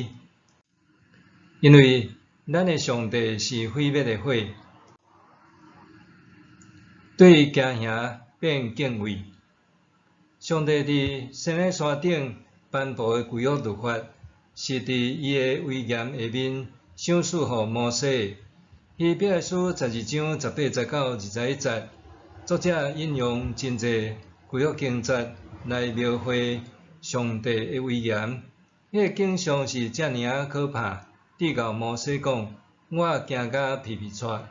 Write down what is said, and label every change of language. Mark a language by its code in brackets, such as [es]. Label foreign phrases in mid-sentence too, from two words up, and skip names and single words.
[nan] 因为咱的上帝是毁灭的火。对惊吓变敬畏。上帝伫西奈山顶颁布的规约律法，是伫伊的威严下面赏赐予摩西。希伯来书12章18、19、21节，作者引用真侪规约经节来描绘上帝的威严。迄个景象是遮尔啊可怕，直到摩西讲：“我惊甲皮皮喘。”